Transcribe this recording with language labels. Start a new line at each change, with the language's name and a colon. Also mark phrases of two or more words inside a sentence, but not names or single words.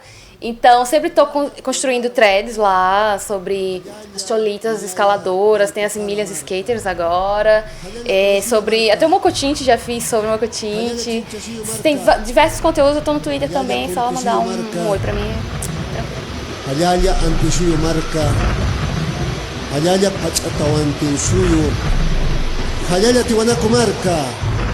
Portuguese: Então sempre tô construindo threads lá sobre as cholitas escaladoras, tem as milhas skaters agora, sobre até o Mocotinte já fiz sobre o Mocotinte. Tem diversos conteúdos, eu tô no Twitter também, só mandar um oi pra mim.
Aymara: Halyalia antisuyo marka. Halyalia pachatawan tinsuyo. Halyalia tiwanaku marka.